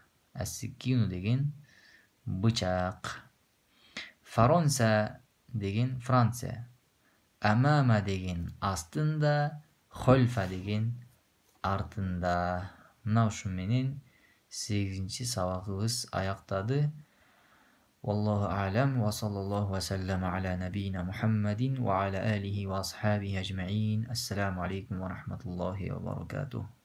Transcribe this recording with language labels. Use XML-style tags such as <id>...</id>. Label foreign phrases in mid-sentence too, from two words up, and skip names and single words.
<ky>Ассикину деген бычак. Фаронса деген Франция. Амама деген астында, хольфа деген артында. Мына ушу менен 8-чи сабагыбыз аяктады.</ky> <ar>والله أعلم وصلى الله وسلم على نبينا محمد وعلى آله وأصحابه أجمعين. السلام عليكم ورحمة الله وبركاته.</ar>